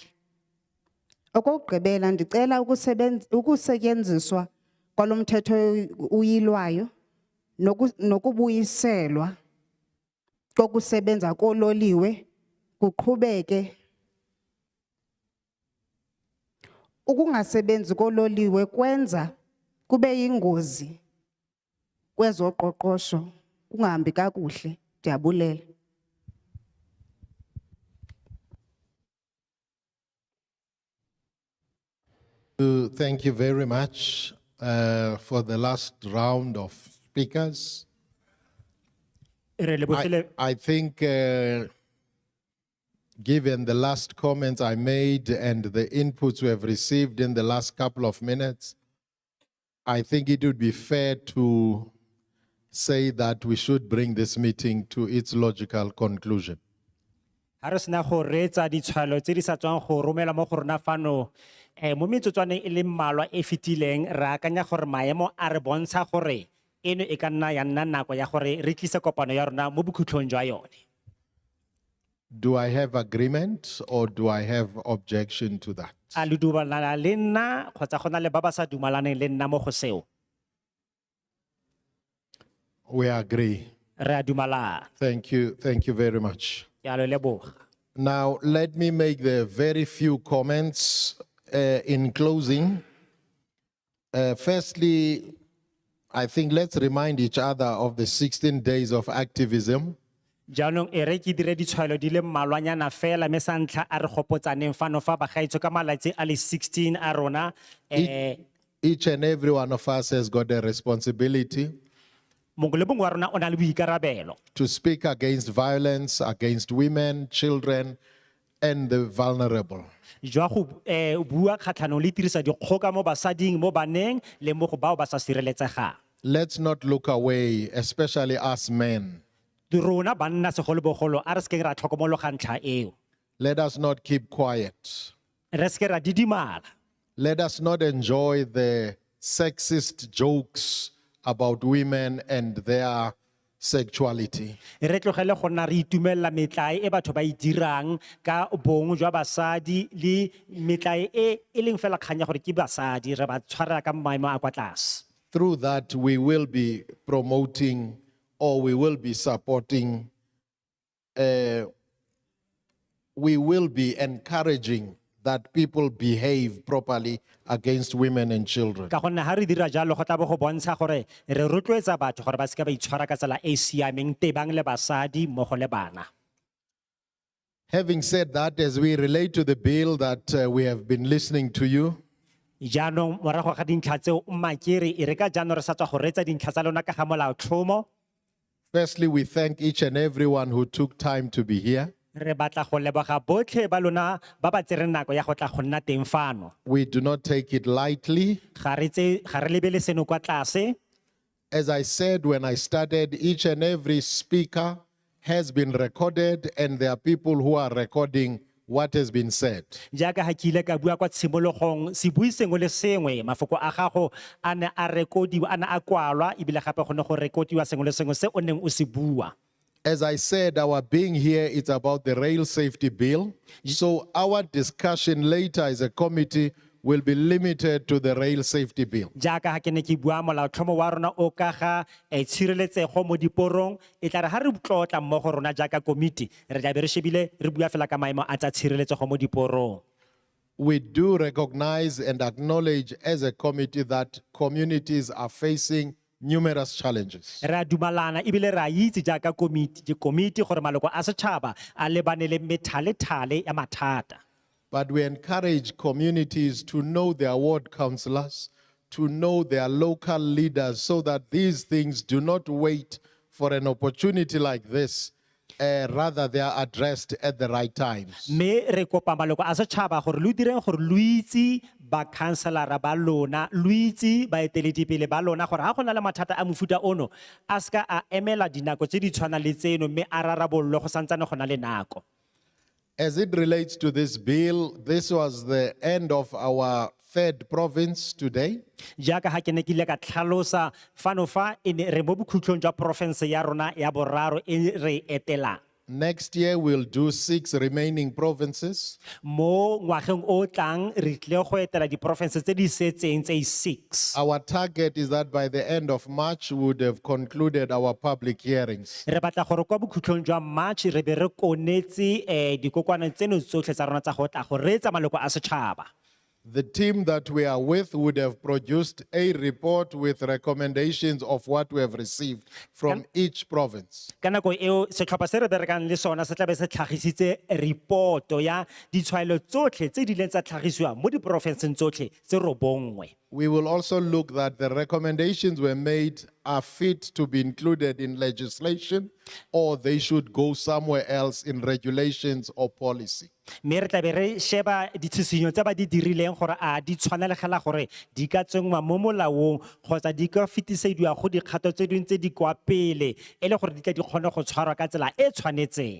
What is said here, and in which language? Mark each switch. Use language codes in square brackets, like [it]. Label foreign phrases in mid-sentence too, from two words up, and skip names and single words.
[xh] Okokugqibela ndicela ukusetyenziswa kwalo mthetho uyilwayo nokubuyiselwa kokusebenza kololiwe kuqhubeke. Ukungasebenzi kololiwe kwenza kube yingozi kwezoqoqosho kungahambi kakuhle. Ndiyabulela. [en] Thank you very much for the last round of speakers. I think given the last comments I made and the inputs we have received in the last couple of minutes, I think it would be fair to say that we should bring this meeting to its logical conclusion. [tn] Harisna go reetsa ditshwalo tse di sa tswang go romela mo go rona fano mo metsotswaneng e le mmalwa e fetileng re akanya gore maemo a re bontsha gore eno e ka nna ya nna nako ya gore re tlise kopano ya rona mo bokhutlhong jwa yone. [en] Do I have agreement or do I have objection to that? [tn] A le dumalana le nna kgotsa go na le ba ba sa dumalaneng le nna mo go seo? [en] We agree. [tn] Re a dumalana. [en] Thank you very much. [tn] Ke a le leboga. [en] Now, let me make the very few comments in closing. Firstly, I think let's remind each other of the 16 days of activism. [tn] Jaanong e re ke dire ditshwaelo di le mmalwanyana fela me sa ntlha a re gopotsaneng fano fa bagaetsho ka malatsi a le 16 a rona. [en] Each and every one of us has got a responsibility [tn] mongwe le mongwe wa rona o na le boikarabelo [en] to speak against violence against women, children, and the vulnerable. [tn] jwa go bua kgatlhanong le tirisa dikgoka mo basading mo baneng le mo go bao ba sa sireletsegang. [en] Let's not look away, especially us men. [tn] Rona banna segolobogolo a re se ke ra tlhokomologa ntlha eo. [en] Let us not keep quiet. [tn] Re se ke ra didimala. [en] Let us not enjoy the sexist jokes about women and their sexuality. [tn] Re tlogele go nna re itumelela metlae e batho ba e dirang ka bong jwa basadi le metlae e leng fela kganya gore ke basadi re ba tshwara ka maemo a kwa tlase. [en] Through that, we will be promoting or we will be supporting, we will be encouraging that people behave properly against women and children. [tn] Ka gonne ha re dira jalo go tla bo go bontsha gore re rotloetsa batho gore ba se ka ba itshwara ka tsela e siameng tebang le basadi mmogo le bana. [en] Having said that, as we relate to the bill that we have been listening to you, [tn] jaanong morago ga dintlha tseo mmakere e re ka jaanong re sa tswa go reetsa dintlha tsa lona ka ga molaotlhomo. [en] firstly, we thank each and everyone who took time to be here. [tn] Re batla go leboga botlhe ba lona ba ba tsereng nako ya go tla go nna teng fano. [en] We do not take it lightly. [tn] Ga re lebele seno kwa tlase. [en] As I said when I started, each and every speaker has been recorded and there are people who are recording what has been said. [tn] Jaaka ha ke ile ka bua kwa tshimologong se bui sengwe le sengwe mafoko a gago a ne a rekodiwa a ne a kwalwa ebile gape go ne go rekodiwa sengwe le sengwe se o neng o se bua. [en] As I said, our being here is about the rail safety bill. So our discussion later as a committee will be limited to the rail safety bill. [tn] Jaaka ha ke ne ke bua molaotlhomo wa rona o ka ga tshireletsego mo diporong e tla re ha re tlotla mmogo rona jaaka komiti re tla be re shebile re bua fela ka maemo a tsa tshireletsego mo diporong. [en] We do recognize and acknowledge as a committee that communities are facing numerous challenges. [tn] Ra dumalana ebile ra itse jaaka komiti gore maloko a setšhaba a lebane le methale-thale ya mathata. [en] But we encourage communities to know their ward councillors, to know their local leaders so that these things do not wait for an opportunity like this. Rather, they are addressed at the right times. [tn] Me re kopa maloko a setšhaba gore lo direng gore lo itse ba councilora ba lona lo itse baeteledipele ba lona gore ha go na le mathata a mofuta ono a ska a emela dinako tse di tshwana le tseno mme a rarabollo go santsane go na le nako. [en] As it relates to this bill, this was the end of our third province today. [tn] jaaka ha ke ne ke ile ka tlhalosa fano fa e ne re mo bokhutlhong jwa porofense ya rona ya boraro e re etelang. [en] Next year, we'll do 6 remaining provinces. [tn] Mo ngwageng o tlang re tlile go etela diporofense tse di setseng tse 6. [en] Our target is that by the end of March, we would have concluded our public hearings. [tn] Re batla gore kwa bokhutlhong jwa March re be re konetse dikokwana tseno tsotlhe tsa rona tsa go tla go reetsa maloko a setšhaba. [en] The team that we are with would have produced a report with recommendations of what we have received from each province. [tn] Ka nako eo setlhopha se re berekang le sona se tla be se tlhagisitse reporto ya ditshwaelo tsotlhe tse di leng tsa tlhagisiwa mo diporofenseng tsotlhe tse robongwe. [en] We will also look that the recommendations were made are fit to be included in legislation or they should go somewhere else in regulations or policy. [tn] Me re tla be re sheba ditshisinyo tse ba di dirileng gore a di tshwanelegela gore di ka tsengwa mo molaong kgotsa di ka fetisediwa go dikgato tse dingwe tse di kwa pele e le gore di tla di kgone go tshwarwa ka tsela e tshwanetseng.